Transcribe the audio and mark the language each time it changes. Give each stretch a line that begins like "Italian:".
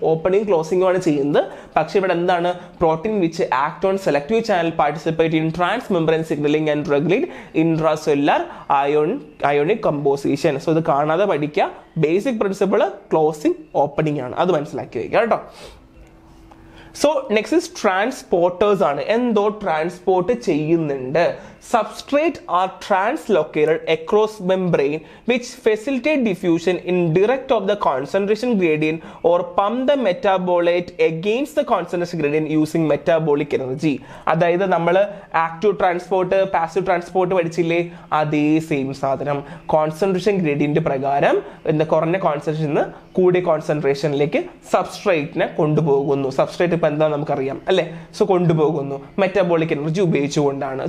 Malayalam: Opening ക്ലോസിംഗും ആണ് ചെയ്യുന്നത്. പക്ഷെ ഇവിടെ എന്താണ്,
English: Protein which act on selective channel participate in transmembrane signalling and regulate intracellular ionic composition.
Malayalam: So ഇത് കാണാതെ പഠിക്കുക. ബേസിക് പ്രിൻസിപ്പിൾ ക്ലോസിംഗ് ഓപ്പണിംഗ് ആണ്, അത് മനസ്സിലാക്കി വയ്ക്കുക കേട്ടോ.
English: So next is transporters ആണ്.
Malayalam: എന്തോ ട്രാൻസ്പോർട്ട് ചെയ്യുന്നുണ്ട്.
English: Substrate are translocated across membrane which facilitate diffusion in direct of the concentration gradient or pump the metabolite against the concentration gradient using metabolic energy.
Malayalam: അതായത് നമ്മൾ ആക്റ്റീവ് ട്രാൻസ്പോർട്ട് പാസീവ് ട്രാൻസ്പോർട്ട് പഠിച്ചില്ലേ, അതേ same സാധനം. Concentration gradient പ്രകാരം എന്താ കുറഞ്ഞ concentration നിന്ന് കൂടിയ കോൺസെൻട്രേഷനിലേക്ക് സബ്സ്ട്രേറ്റിനെ കൊണ്ടുപോകുന്നു. സബ്സ്ട്രേറ്റ് ഇപ്പൊ എന്താ നമുക്കറിയാം അല്ലെ. സോ കൊണ്ടുപോകുന്നു മെറ്റാബോളിക് എനർജി ഉപയോഗിച്ചുകൊണ്ടാണ്.